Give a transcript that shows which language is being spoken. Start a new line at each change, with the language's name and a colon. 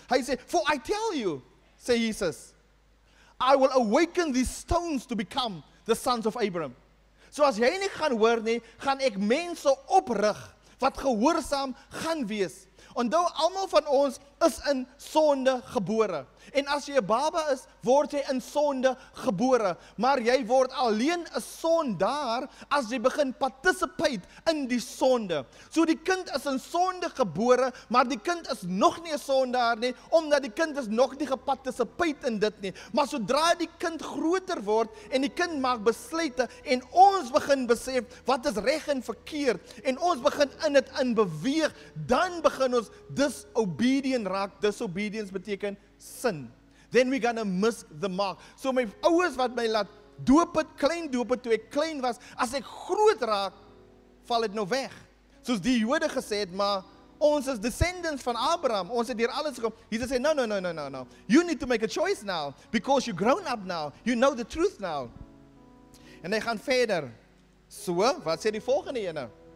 Afrikaans: Hy sê,
English: for I tell you,
Afrikaans: sê Jesus,
English: I will awaken these stones to become the sons of Abraham.
Afrikaans: So as jy nie gaan hoor nie, gaan ek mense oprig, wat gehoorsaam gaan wees. Onthou, almal van ons is in sonde gebore. En as jy 'n baba is, word jy in sonde gebore. Maar jy word alleen 'n sondaar as jy begin participate in die sonde. So die kind is in sonde gebore, maar die kind is nog nie 'n sondaar nie, omdat die kind is nog nie geparticipate in dit nie. Maar sodra die kind groter word en die kind maak besluite en ons begin besef wat is reg en verkeerd en ons begin in dit in beweeg, dan begin ons disobedient raak.
English: Disobedience beteken sin. Then we're gonna miss the mark.
Afrikaans: So my ouers wat my laat doop het, klein doop het, toe ek klein was, as ek groot raak, val dit nou weg. Soos die Jode gesê het, maar ons is descendants van Abraham, ons het hier alles gekom. Jesus sê, no.
English: You need to make a choice now, because you're grown up now, you know the truth now.
Afrikaans: En hy gaan verder. So, wat sê die volgende ene?